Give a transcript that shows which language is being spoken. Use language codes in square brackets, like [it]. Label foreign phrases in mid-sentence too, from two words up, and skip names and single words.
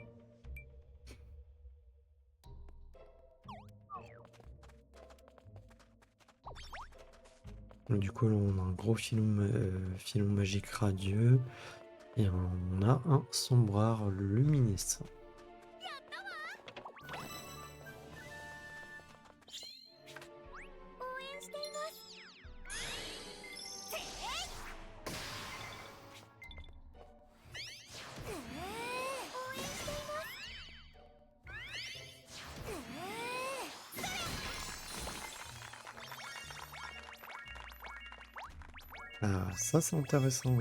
[fr] Du coup, là, on a un gros filon magique radieux et on a un sombrard luminescent. [ja] 応援していますせー応援しています [fr] Ah, ça c'est intéressant, ouais.